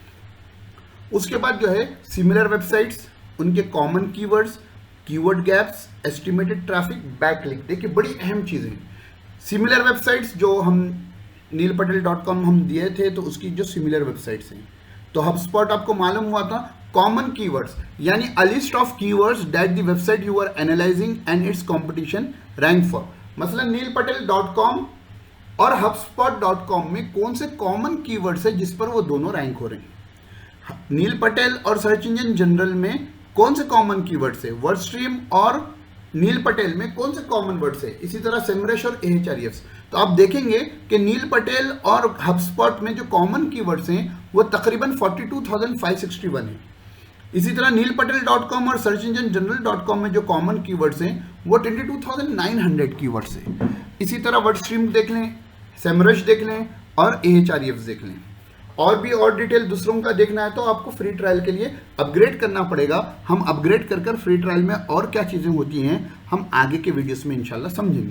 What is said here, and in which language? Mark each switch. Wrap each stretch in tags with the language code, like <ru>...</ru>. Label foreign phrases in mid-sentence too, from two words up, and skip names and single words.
<ur>اس کے بعد جو ہے</ur> <en>similar websites,</en> <ur>ان کے</ur> <en>common keywords, keyword gaps, estimated traffic,</en> <ur>بیک لنک. دیکھیے بڑی اہم چیزیں</ur> <en>similar websites</en> <ur>جو ہم neelpatel.com ہم دیے تھے, تو اس کی جو</ur> <en>similar websites</en> <ur>ہیں. تو ہب اسپاٹ آپ کو معلوم ہوا تھا</ur> <en>common keywords,</en> <ur>یعنی</ur> <en>a list of keywords that the website you are analyzing and its competition rank for.</en> <ur>مثلا neelpatel.com اور hubspot.com میں کون سے</ur> <en>common keywords</en> <ur>ہے جس پر وہ دونوں رینک ہو رہے ہیں. نیل پٹیل اور سرچ انجن جنرل میں کون سے</ur> <en>common keywords</en> <ur>ہے, ورڈ اسٹریم اور نیل پٹیل میں کون سے</ur> <en>common words</en> <ur>ہے, اسی طرح سیمرش اور ahrefs. تو آپ دیکھیں گے کہ نیل پٹیل اور ہب اسپاٹ میں جو</ur> <en>common keywords</en> <ur>ہیں وہ تقریباً 42,561 ہیں. اسی طرح neelpatel.com اور سرچ انجن general.com میں جو</ur> <en>common keywords</en> <ur>ہیں وہ 22,900 کی ورڈز ہیں. اسی طرح ورڈ اسٹریم دیکھ لیں, سیمرش دیکھ لیں اور ahrefs دیکھ لیں. اور بھی اور ڈیٹیل دوسروں کا دیکھنا ہے تو آپ کو</ur> <en>free trial</en> <ur>کے لیے اپگریڈ کرنا پڑے گا. ہم اپگریڈ کر</ur> <en>free trial</en> <ur>میں اور کیا چیزیں ہوتی ہیں ہم آگے کے ویڈیوز میں انشاءاللہ سمجھیں گے.</ur>